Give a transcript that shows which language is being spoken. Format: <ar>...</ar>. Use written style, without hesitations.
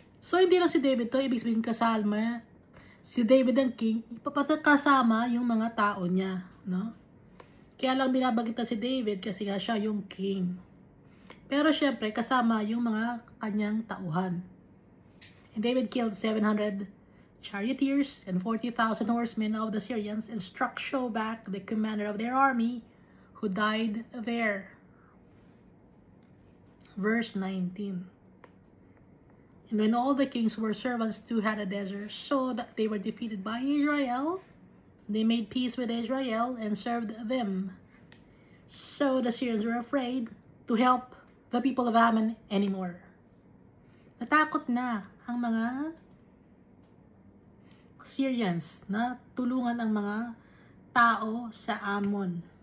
<tl>So, hindi lang si David to, ibig sabihin kasama, si David ang king, kasama yung mga tao niya, no? Kaya lang binabagitan si David kasi nga siya yung king. Pero syempre, kasama yung mga kanyang tauhan.</tl> <en>And David killed 700 charioteers and 40,000 horsemen of the Syrians and struck Shobak, the commander of their army, who died there. Verse 19. And when all the kings were servants to Hadadezer, saw that they were defeated by Israel, they made peace with Israel and served them. So the Syrians were afraid to help the people of Ammon anymore.</en> <tl>Natakot na ang mga Syrians na tulungan ang mga tao sa Ammon.</tl>